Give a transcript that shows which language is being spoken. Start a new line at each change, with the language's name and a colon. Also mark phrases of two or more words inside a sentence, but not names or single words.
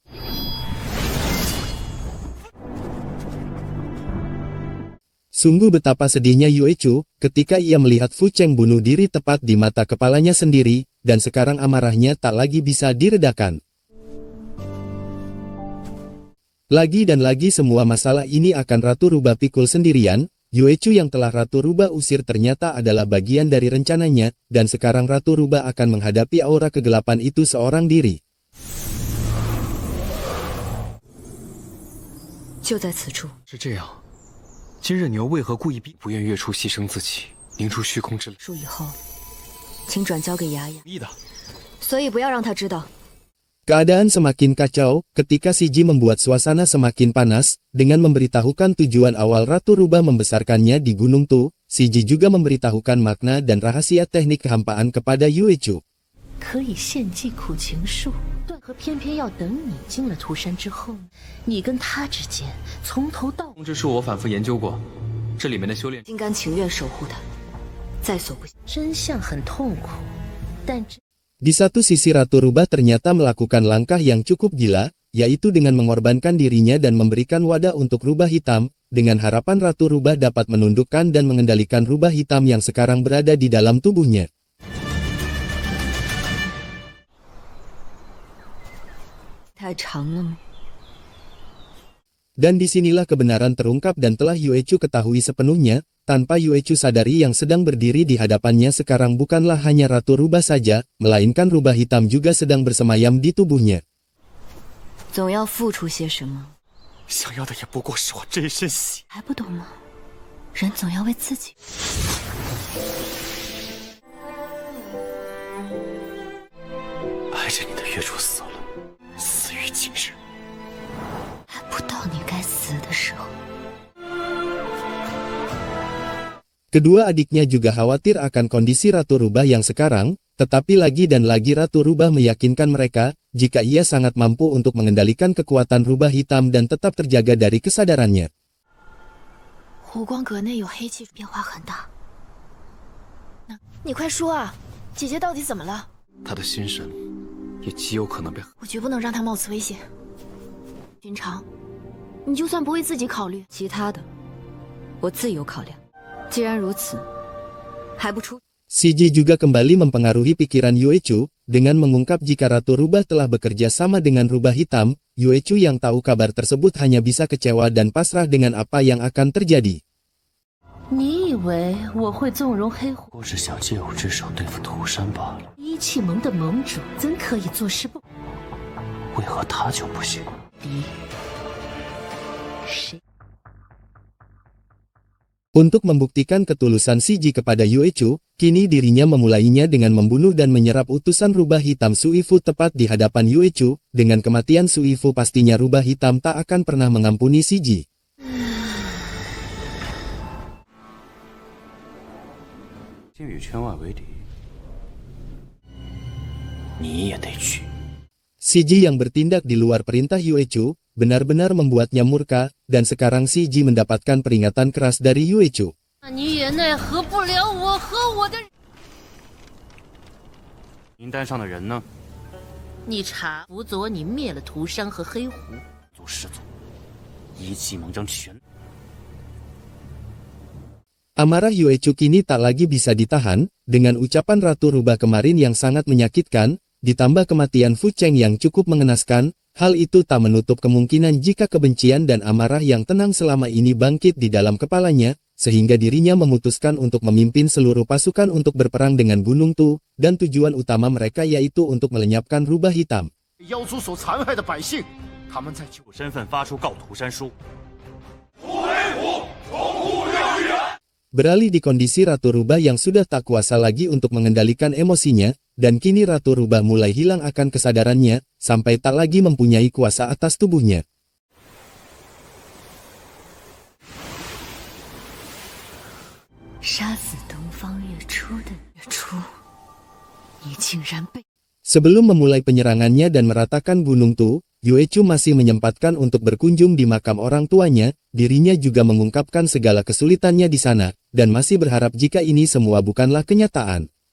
Indonesian: Sungguh betapa sedihnya Yue Chu, ketika ia melihat Fu Cheng bunuh diri tepat di mata kepalanya sendiri, dan sekarang amarahnya tak lagi bisa diredakan. Lagi dan lagi semua masalah ini akan Ratu Rubah pikul sendirian, Yue Chu yang telah Ratu Rubah usir ternyata adalah bagian dari rencananya, dan sekarang Ratu Rubah akan menghadapi aura kegelapan itu seorang diri.
Chinese: 就在此处。是这样，今日你又为何故意不愿月初牺牲自己，凝出虚空之力？术以后，请转交给雅雅。密的。所以不要让他知道。
Indonesian: Keadaan semakin kacau, ketika Siji membuat suasana semakin panas, dengan memberitahukan tujuan awal Ratu Rubah membesarkannya di Gunung Tu, Siji juga memberitahukan makna dan rahasia teknik kehampaan kepada Yue Chu.
Chinese: 可以献祭苦情树，和偏偏要等你进了涂山之后，你跟他之间从头到这术我反复研究过，这里面的修炼，心甘情愿守护他，在所不惜。真相很痛苦，但这。
Indonesian: Di satu sisi Ratu Rubah ternyata melakukan langkah yang cukup gila, yaitu dengan mengorbankan dirinya dan memberikan wadah untuk rubah hitam, dengan harapan Ratu Rubah dapat menundukkan dan mengendalikan rubah hitam yang sekarang berada di dalam tubuhnya. Dan disinilah kebenaran terungkap dan telah Yue Chu ketahui sepenuhnya, tanpa Yue Chu sadari yang sedang berdiri di hadapannya sekarang bukanlah hanya Ratu Rubah saja, melainkan rubah hitam juga sedang bersemayam di tubuhnya.
Chinese: 总要付出些什么。想要的也不过是我这一身血。还不懂吗？人总要为自己。爱着你的月初死了，死于今日。还不到你该死的时候。
Indonesian: Kedua adiknya juga khawatir akan kondisi Ratu Rubah yang sekarang, tetapi lagi dan lagi Ratu Rubah meyakinkan mereka, jika ia sangat mampu untuk mengendalikan kekuatan rubah hitam dan tetap terjaga dari kesadarannya.
Chinese: 湖光阁内有黑气，变化很大。你快说啊，姐姐到底怎么了？她的心神也极有可能被…… 我绝不能让她冒此危险。寻常，你就算不为自己考虑，其他的，我自有考量。既然如此，还不出？
Indonesian: Siji juga kembali mempengaruhi pikiran Yue Chu, dengan mengungkap jika Ratu Rubah telah bekerja sama dengan rubah hitam, Yue Chu yang tahu kabar tersebut hanya bisa kecewa dan pasrah dengan apa yang akan terjadi.
Chinese: 你以为我会纵容黑虎？我只想借我之手对付涂山罢了。一气盟的盟主怎可以坐视不？为何他就不行？谁？
Indonesian: Untuk membuktikan ketulusan Siji kepada Yue Chu, kini dirinya memulainya dengan membunuh dan menyerap utusan rubah hitam Suifu tepat di hadapan Yue Chu. Dengan kematian Suifu pastinya rubah hitam tak akan pernah mengampuni Siji.
Chinese: 先与圈外为敌，你也得去。
Indonesian: CJ yang bertindak di luar perintah Yuechu benar-benar membuatnya murka, dan sekarang CJ mendapatkan peringatan keras dari Yuechu.
Chinese: 你也奈何不了我和我的。名单上的人呢？你查，辅佐你灭了涂山和黑狐，做始祖，一骑猛将全。
Indonesian: Amarah Yuechu kini tak lagi bisa ditahan, dengan ucapan Ratu Rubah kemarin yang sangat menyakitkan, ditambah kematian Fu Cheng yang cukup mengenaskan, hal itu tak menutup kemungkinan jika kebencian dan amarah yang tenang selama ini bangkit di dalam kepalanya, sehingga dirinya memutuskan untuk memimpin seluruh pasukan untuk berperang dengan Gunung Tu, dan tujuan utama mereka yaitu untuk melenyapkan Rubah Hitam.
Chinese: 妖族所残害的百姓，他们在救身份发出告涂山书。
Indonesian: Beralih di kondisi Ratu Rubah yang sudah tak kuasa lagi untuk mengendalikan emosinya, dan kini Ratu Rubah mulai hilang akan kesadarannya, sampai tak lagi mempunyai kuasa atas tubuhnya. Sebelum memulai penyerangannya dan meratakan Gunung Tu, Yuechu masih menyempatkan untuk berkunjung di makam orang tuanya, dirinya juga mengungkapkan segala kesulitannya di sana, dan masih berharap jika ini semua bukanlah kenyataan.